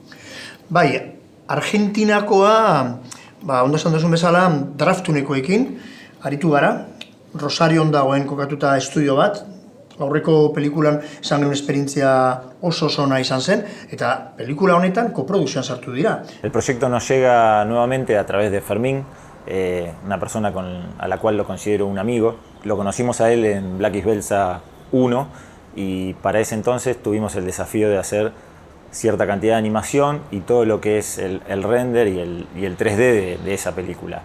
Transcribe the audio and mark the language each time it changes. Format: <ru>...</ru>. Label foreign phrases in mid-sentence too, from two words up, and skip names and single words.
<eu>Bai, Argentinakoa, ondo esan duzun bezala, Draftunekoekin aritu gara. Rosarion dagoen kokatuta estudio bat, aurreko pelikulan izan genuen esperientzia oso ona izan zen, eta pelikula honetan koprodukzioan sartu dira.</eu> <es>El proyecto nos llega nuevamente a través de Fermín, una persona a la cual lo considero un amigo. Lo conocimos a él en Black is Belsa 1 y para ese entonces tuvimos el desafío de hacer cierta cantidad de animación y todo lo que es el render y el 3D de esa película.</es>